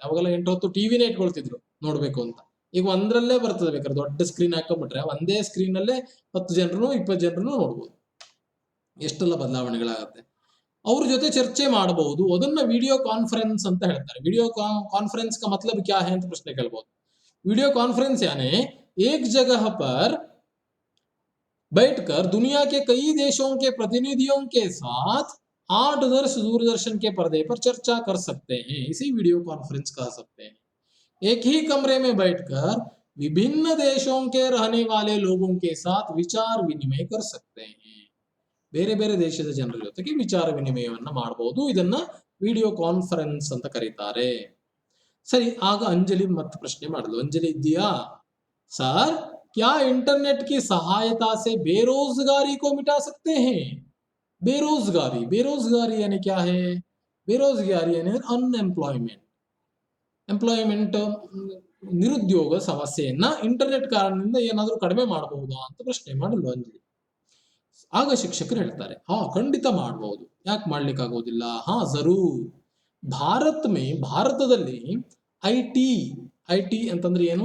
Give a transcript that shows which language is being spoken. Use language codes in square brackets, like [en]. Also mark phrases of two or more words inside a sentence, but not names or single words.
[kn] ಅವಾಗೆಲ್ಲ 8-10 ಟಿವಿನೇ ಇಟ್ಕೊಳ್ತಿದ್ರು ನೋಡ್ಬೇಕು ಅಂತ. ಈಗ ಒಂದ್ರಲ್ಲೇ ಬರ್ತದೆ. ಬೇಕಾದ್ರೆ ದೊಡ್ಡ ಸ್ಕ್ರೀನ್ ಹಾಕೊಂಡ್ಬಿಟ್ರೆ ಒಂದೇ ಸ್ಕ್ರೀನ್ ಅಲ್ಲೇ 10 ಜನರು 20 ಜನರು ನೋಡ್ಬೋದು. ಎಷ್ಟೆಲ್ಲ ಬದಲಾವಣೆಗಳಾಗುತ್ತೆ. ಅವ್ರ ಜೊತೆ ಚರ್ಚೆ ಮಾಡಬಹುದು, ಅದನ್ನ [en] video conference [kn] ಅಂತ ಹೇಳ್ತಾರೆ. [en] video conference [hi] का मतलब क्या है [kn] ಅಂತ ಪ್ರಶ್ನೆ ಕೇಳಬಹುದು. [en] video conference [hi] यानी एक जगह पर बैठकर दुनिया के कई देशों के प्रतिनिधियों के साथ 8 वर्ष दूरदर्शन के पर्दे पर चर्चा कर सकते हैं, इसी [en] video conference [hi] कह सकते हैं। एक ही कमरे में बैठकर विभिन्न देशों के रहने वाले लोगों के साथ विचार विनिमय कर सकते हैं. [kn] ಬೇರೆ ಬೇರೆ ದೇಶದ ಜನರ ಜೊತೆಗೆ ವಿಚಾರ ವಿನಿಮಯವನ್ನ ಮಾಡಬಹುದು. ಇದನ್ನ [en] video conference [kn] ಅಂತ ಕರೀತಾರೆ. ಸರಿ, ಆಗ ಅಂಜಲಿ ಮತ್ತೆ ಪ್ರಶ್ನೆ ಮಾಡಿದ್ಲು. ಅಂಜಲಿ ಇದೆಯಾ? [hi] सर क्या इंटरनेट की सहायता से बेरोजगारी को मिटा सकते हैं? बेरोजगारी, बेरोजगारी यानी क्या है? बेरोजगारी यानी अनएम्प्लॉयमेंट, [kn] ಎಂಪ್ಲಾಯ್ಮೆಂಟ್, ನಿರುದ್ಯೋಗ ಸಮಸ್ಯೆಯನ್ನ ಇಂಟರ್ನೆಟ್ ಕಾರಣದಿಂದ ಏನಾದರೂ ಕಡಿಮೆ ಮಾಡಬಹುದಾ ಅಂತ ಪ್ರಶ್ನೆ ಮಾಡಿದ್ಲು ಅಂಜಲಿ. ಆಗ ಶಿಕ್ಷಕರು ಹೇಳ್ತಾರೆ, ಹಾ ಖಂಡಿತ ಮಾಡಬಹುದು, ಯಾಕೆ ಮಾಡ್ಲಿಕ್ಕೆ ಆಗೋದಿಲ್ಲ, ಹಾ ಜರೂರ್. ಭಾರತದಲ್ಲಿ ಐಟಿ ಅಂತಂದ್ರೆ ಏನು?